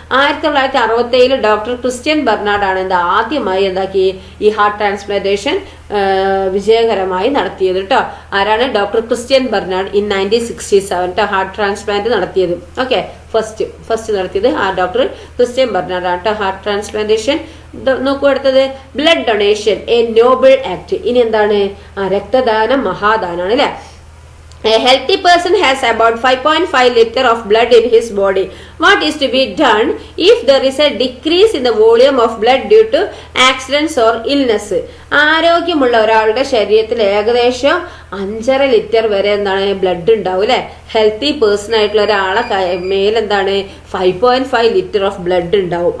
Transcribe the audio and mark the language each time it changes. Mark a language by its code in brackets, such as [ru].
[ml] 1967 doctor Christiaan Bernard ആണ് എന്താ ആദ്യമായി എന്താക്കി ഈ ഹാർട്ട് ട്രാൻസ്പ്ലാന്റേഷൻ വിജയകരമായി നടത്തിയത് കേട്ടോ. ആരാണ്? ഡോക്ടർ ക്രിസ്ത്യൻ ബർണാഡ് ഇൻ 1967 കേട്ടോ ഹാർട്ട് ട്രാൻസ്പ്ലാന്റ് നടത്തിയത്. ഓക്കെ, ഫസ്റ്റ് നടത്തിയത് ആ ഡോക്ടർ ക്രിസ്ത്യൻ ബർണാഡ് ആണ് കേട്ടോ ഹാർട്ട് ട്രാൻസ്പ്ലാന്റേഷൻ. നോക്കൂ അടുത്തത് blood donation A Noble act. ഇനി എന്താണ്? രക്തദാനം മഹാദാനാണ് അല്ലെ. [en] A healthy person has about 5.5 liter of blood in his body. What is to be done if there is a decrease in the volume of blood due to accidents or illness? [ml] ആരോഗ്യമുള്ള ഒരാളുടെ ശരീരത്തിൽ ഏകദേശം 5.5 litre വരെ എന്താണ് blood ഉണ്ടാവും അല്ലെ. Healthy person ആയിട്ടുള്ള ഒരാളെ മേലെന്താണ് 5.5 ലിറ്റർ ഓഫ് ബ്ലഡ് ഉണ്ടാവും.